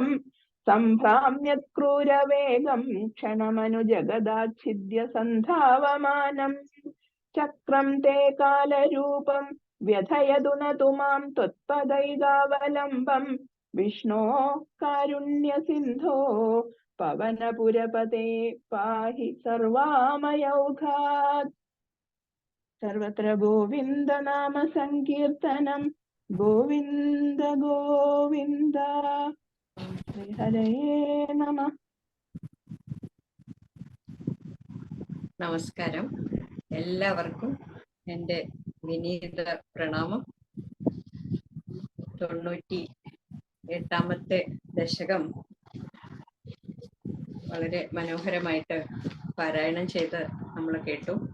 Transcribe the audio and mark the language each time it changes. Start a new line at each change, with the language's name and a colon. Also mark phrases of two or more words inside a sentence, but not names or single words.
Sanskrit: सम्भ्राम्यत् क्रूरवेगं क्षणमनुजगदाच्छिद्य सन्धावमानं चक्रं ते कालरूपं व्यथयतु नतु मां त्वत्पदैगावलम्बं विष्णो कारुण्यसिन्धो पवनपुरपते पाहि सर्वामयौघात्। सर्वत्र गोविन्द नाम संकीर्तनं गोविन्द गोविन्द। हरये नमः।
Malayalam: നമസ്കാരം. എല്ലാവർക്കും എൻ്റെ വിനീത പ്രണാമം. 98ാമത്തെ ദശകം വളരെ മനോഹരമായിട്ട് പാരായണം ചെയ്ത് നമ്മൾ കേട്ടു.